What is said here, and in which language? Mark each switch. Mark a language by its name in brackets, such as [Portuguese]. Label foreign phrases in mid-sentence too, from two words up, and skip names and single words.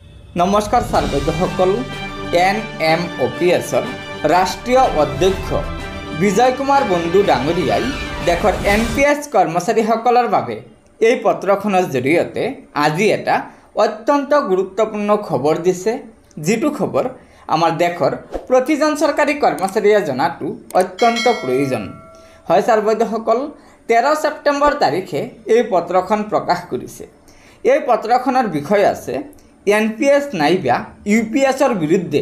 [Assamese] নমস্কাৰ সাৰ্বজনিকসকল NMOPSৰ ৰাষ্ট্ৰীয় অধ্যক্ষ বিজয় কুমাৰ বন্ধু ডাংগৰিয়াই দেশৰ NPS কৰ্মচাৰীসকলৰ বাবে এই পত্ৰখনৰ জৰিয়তে আজি এটা অত্যন্ত গুৰুত্বপূৰ্ণ খবৰ দিছে যেটো খবৰ আমাৰ দেশৰ প্ৰতিজন চৰকাৰী কৰ্মচাৰীয়ে জনাটো অত্যন্ত প্ৰয়োজন হয় সাৰ্বজনিকসকল 13 সেপ্টেম্বৰ তাৰিখে এই পত্ৰখন প্ৰকাশ কৰিছে এই পত্ৰখনৰ বিষয় আছে NPS নাইবা UPSৰ বিৰুদ্ধে